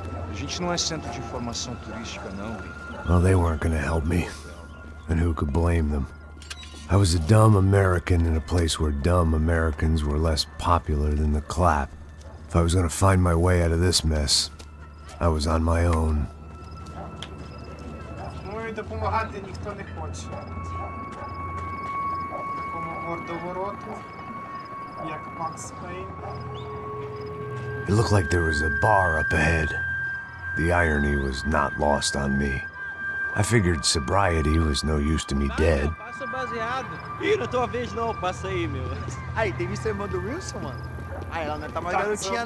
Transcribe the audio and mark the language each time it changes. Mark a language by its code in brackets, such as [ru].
[pt] A gente não é centro de informação turística, não. [en] Well, they weren't gonna help me. And who could blame them? I was a dumb American in a place where dumb Americans were less popular than the clap. If I was gonna find my way out of this mess, I was on my own. [uk] Ну і допомагати ніхто не хоче. Такому мордовороту, як Макс Пейн. [en] It looked like there was a bar up ahead. The irony was not lost on me. I figured sobriety was no use to me dead. [pt] Passa baseado. Ih, não é tua vez não, passa aí, meu. Aí, tem visto a irmã do Wilson, mano? Aí, ela não tá mais garotinha